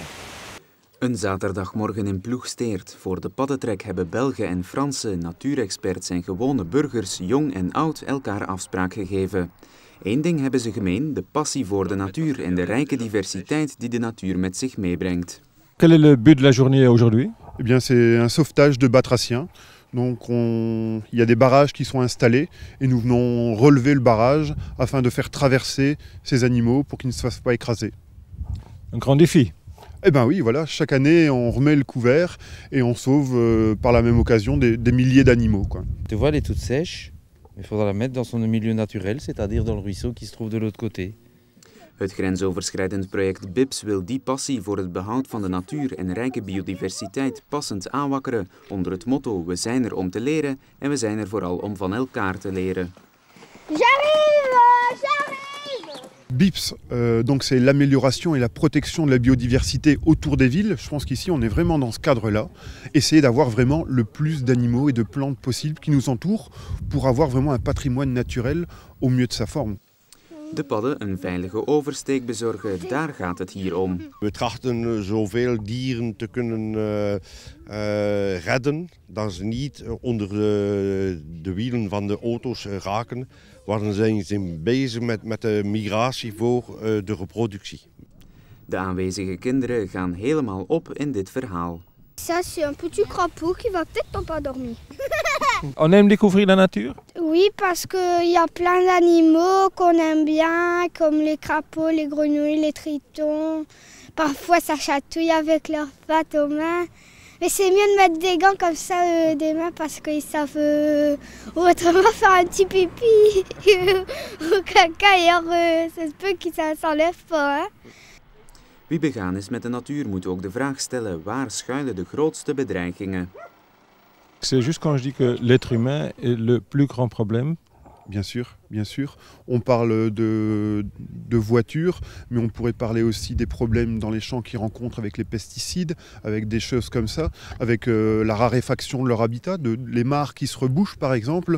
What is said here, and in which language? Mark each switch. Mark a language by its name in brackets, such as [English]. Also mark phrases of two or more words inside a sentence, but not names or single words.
[Dutch] Een zaterdagmorgen in Ploegsteert. Voor de paddentrek hebben Belgen en Fransen, natuurexperts en gewone burgers, jong en oud, elkaar afspraak gegeven. Eén ding hebben ze gemeen, de passie voor de natuur en de rijke diversiteit die de natuur met zich meebrengt. [French] Quel est le but de la journée aujourd'hui? Eh bien, c'est un sauvetage de batraciens. Donc il y a des barrages qui sont installés et nous venons relever le barrage afin de faire traverser ces animaux pour qu'ils ne se fassent pas écraser. Un grand défi. Eh bien oui, voilà, chaque année on remet le couvert et on sauve par la même occasion des milliers d'animaux, quoi. Tu vois, elle est toute sèche, il faudra la mettre dans son milieu naturel, c'est-à-dire dans le ruisseau qui se trouve de l'autre côté. [Dutch] Het grensoverschrijdend project BIPS wil die passie voor het behoud van de natuur en rijke biodiversiteit passend aanwakkeren onder het motto: we zijn er om te leren en we zijn er vooral om van elkaar te leren. [French] BIPS, donc c'est l'amélioration et la protection de la biodiversité autour des villes. Je pense qu'ici on est vraiment dans ce cadre-là. Essayer d'avoir vraiment le plus d'animaux et de plantes possibles qui nous entourent pour avoir vraiment un patrimoine naturel au mieux de sa forme. [Dutch] De padden een veilige oversteek bezorgen, daar gaat het hier om. We trachten zoveel dieren te kunnen redden, dat ze niet onder de wielen van de auto's raken. Want dan zijn ze bezig met de migratie voor de reproductie. De aanwezige kinderen gaan helemaal op in dit verhaal. [French] Ça, c'est un petit crapaud qui va peut-être pas dormir. On aime découvrir la nature? Oui, parce qu'il y a plein d'animaux qu'on aime bien, comme les crapauds, les grenouilles, les tritons. Parfois, ça chatouille avec leurs pattes aux mains. Mais c'est mieux de mettre des gants comme ça des mains parce qu'ils savent autrement faire un petit pipi ou caca et alors ça se peut que ça s'enlève pas. Hein? [Dutch] Wie begaan is met de natuur moet ook de vraag stellen: waar schuilen de grootste bedreigingen? [French] C'est juste quand je dis que l'être humain est le plus grand problème. Bien sûr, bien sûr. On parle de voitures, mais on pourrait parler aussi des problèmes dans les champs qu'ils rencontrent avec les pesticides, avec des choses comme ça, avec la raréfaction de leur habitat, les mares qui se rebouchent par exemple.